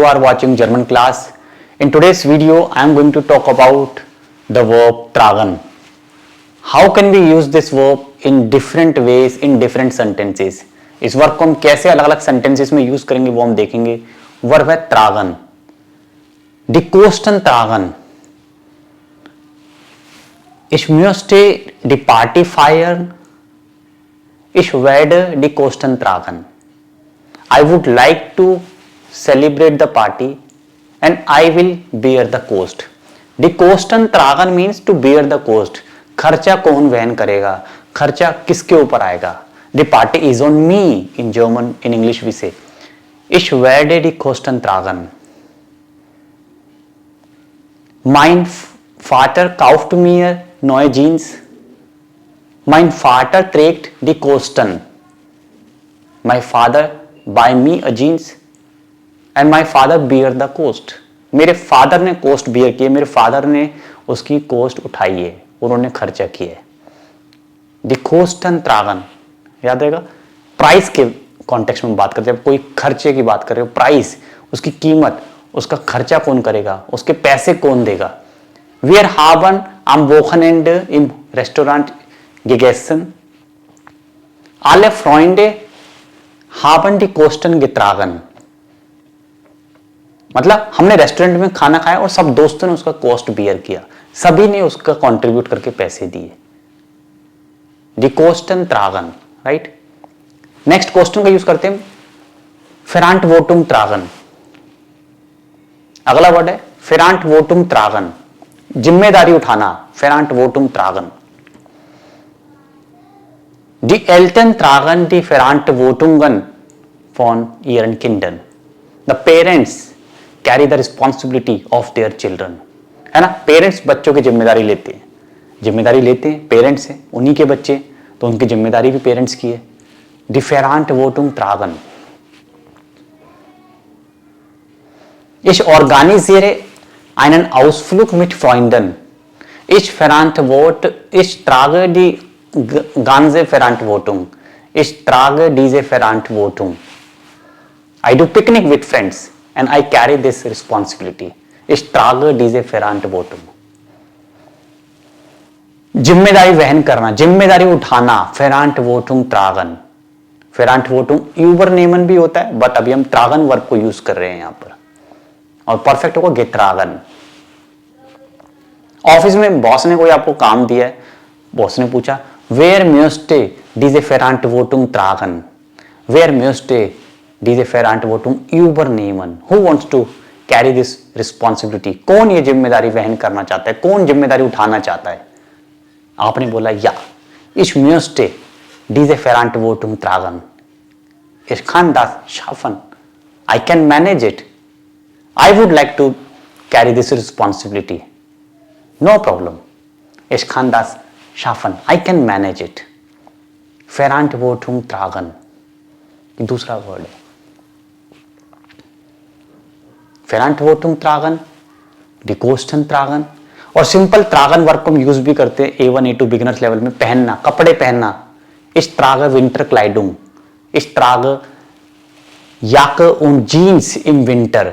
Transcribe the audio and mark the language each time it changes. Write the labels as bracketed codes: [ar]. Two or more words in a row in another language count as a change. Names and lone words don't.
[en] are watching German class. In today's video, I am going to talk about the verb tragen. How can we use this verb in different ways in different sentences? [hi] इस वर्ब को हम कैसे अलग अलग sentences में यूज करेंगे वो हम देखेंगे. वर्ब है [de] tragen. Die Kosten tragen. Ich möchte die Party feiern. Ich werde die Kosten tragen. [en] I would like to celebrate the party and I will bear the cost. [de] Die Kosten tragen [en] means to bear the cost. [hi] खर्चा कौन वहन करेगा, खर्चा किसके ऊपर आएगा. [en] The party is on me in German. In English we say [de] Ich werde die Kosten tragen. Mein Vater kauft mir neue Jeans. Mein Vater trägt die Kosten. [en] My father buy me a jeans and my father bear the cost. [hi] मेरे फादर ने [en] cost bear [hi] किए, मेरे फादर ने उसकी कोस्ट उठाई है, उन्होंने खर्चा किया है. [de] die Kosten tragen [hi] याद रहेगा. प्राइस के कॉन्टेक्स्ट में बात करते हैं, कोई खर्चे की बात कर रहे हो, प्राइस उसकी कीमत, उसका खर्चा कौन करेगा, उसके पैसे कौन देगा. [de] Wir haben am Wochenende im Restaurant gegessen. Alle Freunde haben die Kosten getragen. [hi] मतलब हमने रेस्टोरेंट में खाना खाया और सब दोस्तों ने उसका [en] cost bear [hi] किया, सभी ने उसका कंट्रीब्यूट करके पैसे दिए. [de] die Kosten tragen. राइट. [en] next question [hi] का यूज करते हैं [de] Verantwortung tragen. [hi] अगला वर्ड है [de] Verantwortung tragen, [hi] जिम्मेदारी उठाना. [de] Verantwortung tragen. Die Eltern tragen die Verantwortungen von ihren Kindern. [en] The parents carry the responsibility of their children. [hi] है ना. पेरेंट्स बच्चों की जिम्मेदारी लेते हैं, जिम्मेदारी लेते हैं पेरेंट्स हैं, उन्हीं के बच्चे, तो उनकी जिम्मेदारी भी पेरेंट्स की है. [de] Die Verantwortung tragen. Ich organisiere einen Ausflug mit Freunden. Ich trage die ganze Verantwortung. Ich trage diese Verantwortung. [en] I do picnic with friends and I carry this responsibility. [de] Ich trage diese Verantwortung. [hi] जिम्मेदारी वहन करना, जिम्मेदारी उठाना. [de] Verantwortung tragen. Verantwortung übernehmen [hi] भी होता है, बट अभी हम tragen वर्ब को यूज कर रहे हैं यहां पर, और परफेक्ट होगा getragen. ऑफिस में बॉस ने कोई आपको काम दिया है, बॉस ने पूछा [de] Wer möchte diese Verantwortung tragen? Wer möchte diese Verantwortung übernehmen? [en] Who wants to carry this responsibility? [hi] कौन ये जिम्मेदारी वहन करना चाहता है, कौन जिम्मेदारी उठाना चाहता है. आपने बोला या. [de] Ich möchte diese Verantwortung tragen. Ich kann das schaffen. [en] I can manage it. I would like to carry this responsibility. No problem. [de] Ich kann das schaffen. [en] I can manage it. [de] Verantwortung tragen. [hi] दूसरा वर्ड है [de] Verantwortung tragen, die Kosten tragen. [hi] और सिंपल tragen वर्ब को हम यूज भी करते हैं A1 A2 [en] beginners level [hi] में. पहनना, कपड़े पहनना. [de] Ich trage Winterkleidung. Ich trage Jacke und Jeans im Winter.